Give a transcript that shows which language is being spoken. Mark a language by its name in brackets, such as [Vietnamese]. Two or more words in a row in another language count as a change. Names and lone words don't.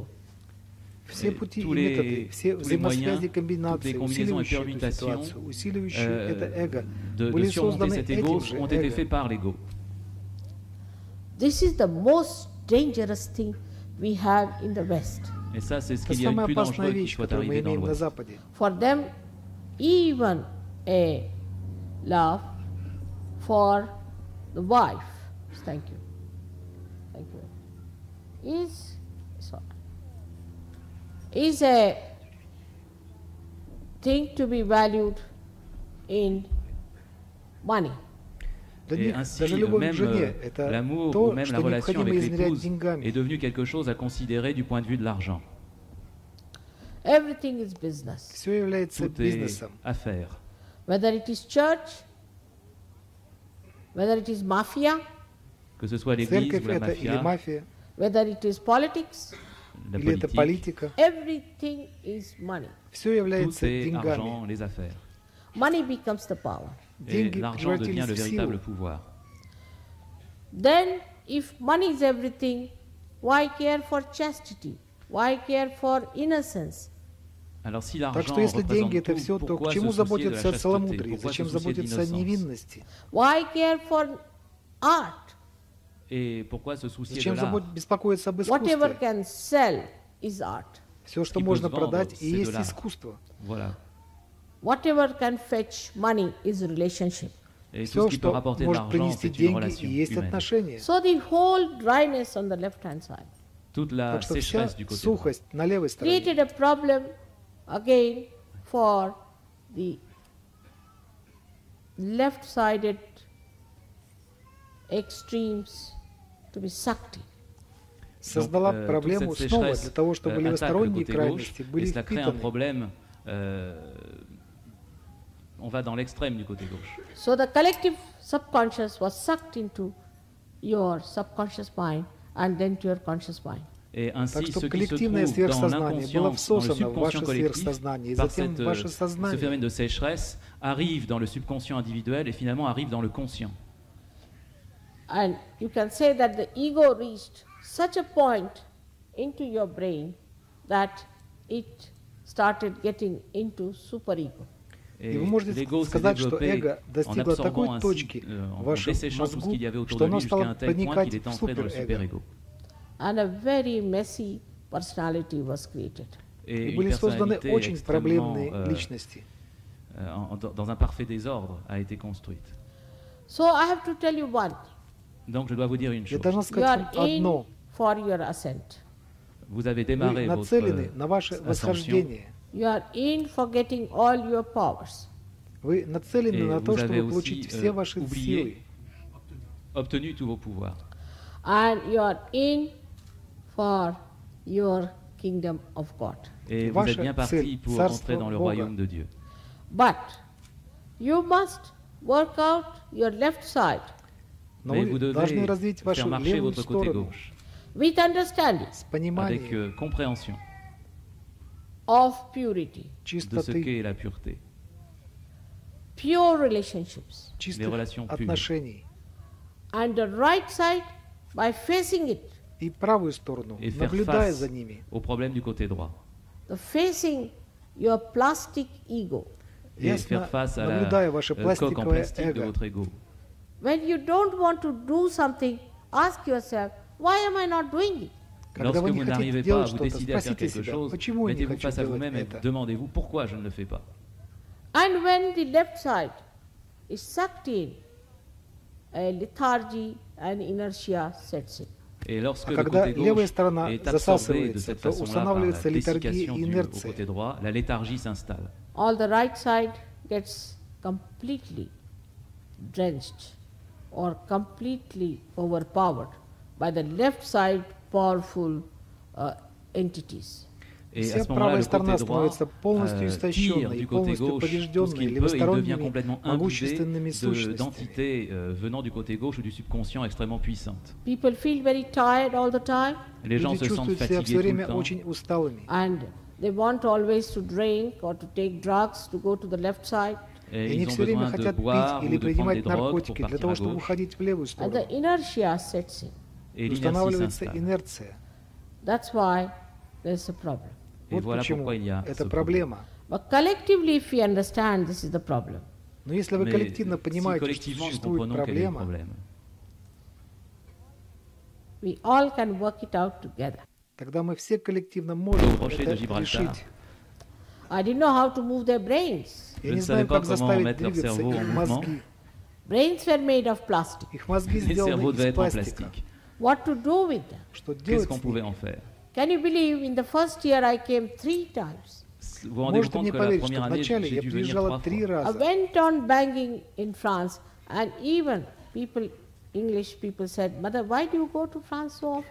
[Russian] Все пути и методы, все взаимосвязи, комбинации, усиливающие эту ситуацию, усиливающие это эго, были созданы этим же эго. [English] This is the most dangerous thing we have in the West. [French] Et ça, c'est ce qu'il y a de plus dangereux qui soit arrivé dans l'Ouest. [English] For them, even a love for the wife, thank you, is a thing to be valued in money. [French] Et ainsi, même l'amour ou même la relation avec l'épouse est devenu quelque chose à considérer du point de vue de l'argent. [English] Everything is business. [Russian] Все является бизнесом. [French] Affaire. [English] Whether it is church, whether it is mafia, [French] que ce soit l'église ou la mafia, [English] whether it is politics, [Russian] или это политика, [English] everything is money. [Russian] Все является деньгами. [French] Argent, les affaires. [English] Money becomes the power. [French] Et l'argent devient le véritable pouvoir. [English] Then, if money is everything, why care for chastity? Why care for innocence? [French] Alors, si [Russian] так что если деньги это все, то к чему заботиться о целомудрии? Зачем заботиться о невинности? [English] Why care for art? [French] Et pourquoi se soucier [Russian] Зачем [French] de l'art? [Russian] беспокоиться об искусстве? [English] Whatever can sell is art. [Russian] Все, что можно продать, и есть искусство. [French] Voilà. [English] whatever can fetch money is relationship. [French] Et tout [Russian] Все, [French] ce qui peut [Russian] что [French] rapporter de [Russian] может [French] l'argent, [Russian] принести [French] c'est une [Russian] деньги, [French] relation [Russian] и есть [French] humaine. [Russian] отношения. [English] So the whole dryness on the left-hand side [French] Toute la [Russian] Так что вся [French] sécheresse du côté droit [Russian] сухость на левой стороне [English] created a problem again for the left-sided extremes to be sucked in. [Russian] создала [French] toute [Russian] проблему [French] cette [Russian] снова [French] sécheresse [Russian] для того, чтобы [French] attaque le [Russian] левосторонние [French] côté [Russian] крайности [French] gauche, et [Russian] были [French] cela crée un [Russian] впитаны. [French] problème. On va dans l'extrême du côté gauche. [English] So the collective subconscious was sucked into your subconscious mind and then to your conscious mind. [French] Et [Russian] Так [French] ainsi, [Russian] что [French] ce qui se [Russian] коллективное [French] trouve dans [Russian] сверхсознание было [French] l'inconscient, dans le [Russian] всосано в ваше [French] subconscient collectif, [Russian] сверхсознание, и [French] par [Russian] затем в ваше [French] ce [Russian] сознание. [French] phénomène de sécheresse, arrive dans le subconscient individuel et finalement arrive dans le conscient. [English] And you can say that the ego reached such a point into your brain that it started getting into superego. [Russian] И вы можете сказать, что эго достигло такой точки в вашем мозгу, что оно стало проникать в суперэго. [English] And a very messy personality was created. [Russian] И были созданы очень проблемные личности. [French] Dans un parfait désordre a été construite. [English] So I have to tell you one. [French] Donc je dois vous dire une [Russian] Я [French] chose. [Russian] должна [English] You [Russian] сказать [English] are [Russian] вам [English] in [Russian] одно. [English] for your ascent. [French] Vous avez [Russian] Вы [French] démarré [Russian] нацелены на ваше [French] votre ascension [Russian] восхождение. [English] You are in for getting all your powers. [Russian] Вы нацелены [French] et [Russian] на то, [French] vous avez [Russian] чтобы получить [French] aussi [Russian] все ваши силы. [French] oublié, obtenu tous vos pouvoirs. [English] And you are in for your kingdom of God. [French] Et vous [Russian] Ваша [French] êtes bien parti [Russian] цель, [French] pour [Russian] царство [French] entrer dans le [Russian] Бога. [French] royaume de Dieu. [English] But you must work out your left side [Russian] Но [French] Mais [Russian] вы [French] vous [Russian] должны [French] devez [Russian] развить вашу [French] faire marcher [Russian] левую [French] votre côté [Russian] сторону [French] gauche [English] with understanding [Russian] с [French] avec [Russian] пониманием [French] compréhension [English] of purity, [French] de ce [Russian] чистоты, [French] qu'est la pureté, [English] pure relationships, [Russian] чистых [French] relations pures. [Russian] отношений. [English] and the right side by facing it, [Russian] И правую сторону, [French] et faire [Russian] наблюдая [French] face [Russian] за ними. [French] aux problèmes du côté droit. [English] the facing your plastic ego. [French] Et [Russian] Ясно, [French] faire face à la [Russian] наблюдая ваше [French] coque en [Russian] пластиковое [French] plastique de [Russian] эго. [French] votre ego. [English] When you don't want to do something, ask yourself, why am I not doing it? [Russian] Когда [French] Lorsque [Russian] вы не [French] vous [Russian] хотите [French] n'arrivez pas, [Russian] делать [French] vous [Russian] что-то, [French] décidez à faire [Russian] спросите [French] quelque [Russian] себя, [French] chose, [Russian] почему я не [French] mettez-vous [Russian] хочу [French] face à [Russian] делать [French] vous-même et [Russian] это? [French] demandez-vous pourquoi je ne le fais pas. [English] And when the left side is sucked in, a lethargy and inertia sets in. [French] Et lorsque [Russian] А [French] le [Russian] когда [French] côté [Russian] левая [French] gauche [Russian] сторона [French] est absorbé de [Russian] засасывается, [French] cette [Russian] то [French] façon-là par la [Russian] устанавливается летаргия [French] dessiccation [Russian] и [French] due au [Russian] инерция. [French] côté droit, la léthargie s'installe. [English] All the right side gets completely drenched or completely overpowered by the left side powerful entities. [French] Et à [Russian] Вся [French] ce moment-là, [Russian] правая [French] le [Russian] сторона [French] côté droit [Russian] становится полностью [French] tire [Russian] истощенной и [French] du côté [Russian] полностью [French] gauche tout ce [Russian] побежденной [French] qu'il peut et devient [Russian] левосторонними [French] complètement imbibé [Russian] могущественными сущностями. [French] d'entités venant du côté gauche ou du subconscient extrêmement puissantes. [English] People feel very tired all the time [French] Les gens [Russian] Люди [French] se sentent [Russian] чувствуют себя все [French] fatigués tout le [Russian] время [French] temps [Russian] очень усталыми. [English] and they want always to drink or to take drugs to go to the left side. [Russian] И [French] et [Russian] они [French] ils ont [Russian] все время [French] besoin de [Russian] хотят [French] boire [Russian] пить [French] ou [Russian] или [French] de prendre des [Russian] принимать [French] drogues pour [Russian] наркотики для [French] partir [Russian] того, [French] à [Russian] чтобы [French] gauche. [Russian] уходить в левую [English] And [Russian] сторону. [English] the inertia sets in. [French] Et l'inertie [Russian] Устанавливается [French] s'installe. [Russian] инерция. [English] That's why there's a problem. [French] Et [Russian] Вот [French] voilà [Russian] почему [French] pourquoi il y a ce [Russian] это [French] problème. [Russian] проблема. [English] But collectively, if we understand this is the problem, [Russian] Но если вы [French] Mais [Russian] коллективно [French] si [Russian] понимаете, что [French] collectivement nous [Russian] существует [French] comprenons quel est le [Russian] проблема, [French] problème, [English] we all can work it out together. [Russian] тогда мы все коллективно можем [French] Au rocher [Russian] это [French] de Gibraltar. [Russian] решить. [English] I didn't know how to move their brains. [Russian] Я [French] Je [Russian] не [French] ne [Russian] знаю, [French] savais pas [Russian] как [French] comment [Russian] заставить [French] mettre leur [Russian] двигаться [French] cerveau en [Russian] их [French] mouvement. [Russian] мозги. [English] Brains were made of plastic. [Russian] Их мозги [French] les cerveaux [Russian] сделаны [French] devaient [Russian] из [French] être en [Russian] пластика. [French] plastique. [English] What to do with them? [Russian] Что [French] Qu'est-ce [Russian] делать [French] qu'on [Russian] с [French] pouvait [Russian] ними? [French] en faire? [English] Can you believe in the first year I came 3 times? [French] Vous vous rendez [Russian] Можете [French] compte [Russian] мне [French] que la [Russian] поверить, что [French] première année, [Russian] вначале [French] j'ai [Russian] я [French] dû venir [Russian] приезжала [French] 3 [Russian] 3 [French] fois. [English] I [Russian] раза. [English] went on banging in France, and even people, English people said, Mother, why do you go to France so often?